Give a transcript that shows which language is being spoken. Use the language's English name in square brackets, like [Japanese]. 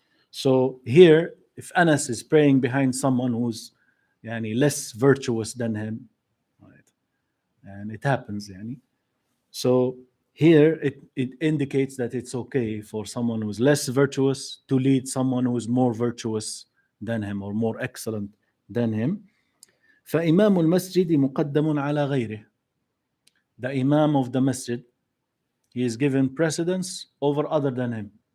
[English] So here, if Anas is praying behind someone who's less virtuous than him, right? And it happens, so here it indicates that it's okay for someone who's less virtuous to lead someone who is more virtuous than him or more excellent than him. [Arabic] فإمام المسجد مقدم على غيره. [English] The Imam of the masjid, he is given precedence over other than him.